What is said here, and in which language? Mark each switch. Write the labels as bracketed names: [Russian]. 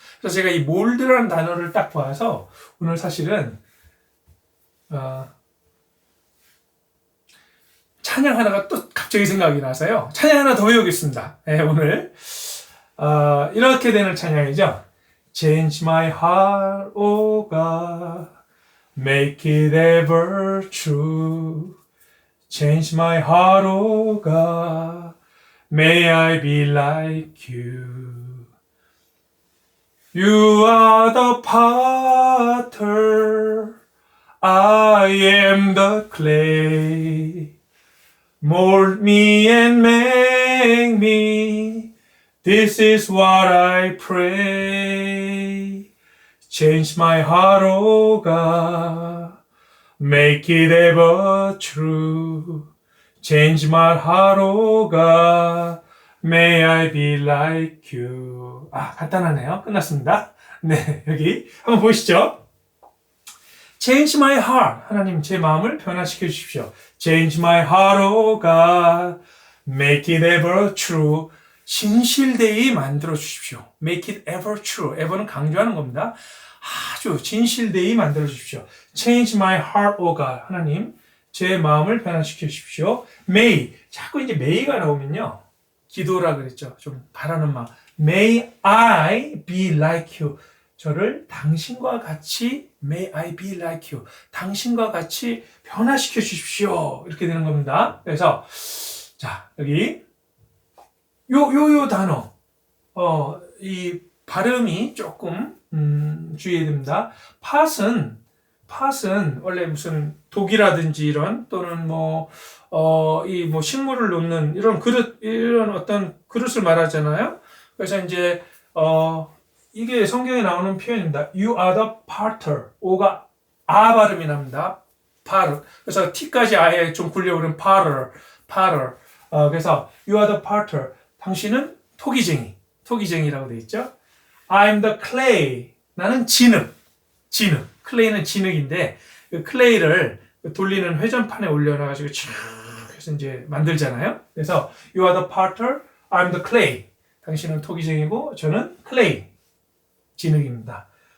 [Korean] 그래서 제가 이 몰드라는 단어를 딱 봐서 오늘 사실은 찬양 하나가 또 갑자기 생각이 나서요. 찬양 하나 더 외우겠습니다. 네, 오늘 이렇게 되는 찬양이죠. [English] Change my heart, O God, make it ever true. Change my heart, O God, may I be like you. You are the potter, I am the clay. Mold me and make me, this is what I pray. Change my heart, O God, make it ever true. Change my heart, O God, may I be like you. [Korean] 간단하네요. 끝났습니다. 네, 여기 한번 보시죠. [English] Change my heart. [Korean] 하나님 제 마음을 변화시켜 주십시오. [English] Change my heart, O God, make it ever true. [Korean] 진실되이 만들어 주십시오. [English] Make it ever true. [Korean] ever는 강조하는 겁니다. 아주 진실되이 만들어 주십시오. [English] Change my heart, O God. [Korean] 하나님, 제 마음을 변화시켜 주십시오. [English] May. [Korean] 자꾸 이제 may가 나오면요. 기도라 그랬죠. 좀 바라는 마음. [English] May I be like you. [Korean] 저를 당신과 같이 [English] May I be like you. [Korean] 당신과 같이 변화시켜 주십시오. 이렇게 되는 겁니다. 그래서 자, 여기 요 단어. 이 발음이 조금 주의해야 됩니다. 팟은 원래 무슨 독이라든지 이런 또는 이 식물을 놓는 이런 그릇, 이런 어떤 그릇을 말하잖아요. 그래서 이제 이게 성경에 나오는 표현입니다. [English] You are the potter. [Korean] 오가 발음이 납니다. [English] potter. [Korean] 그래서 T까지 아예 좀 굴려오는 potter. [English] 그래서 You are the potter. [Korean] 당신은 토기쟁이라고 되어 있죠. [English] I'm the clay. [Korean] 나는 진흙. 클레이는 진흙인데 그 클레이를 돌리는 회전판에 올려놔가지고 촥 해서 이제 만들잖아요. [English] 그래서 You are the potter, I'm the clay. [Korean] 당신은 토기쟁이고 저는 클레이, 진흙입니다.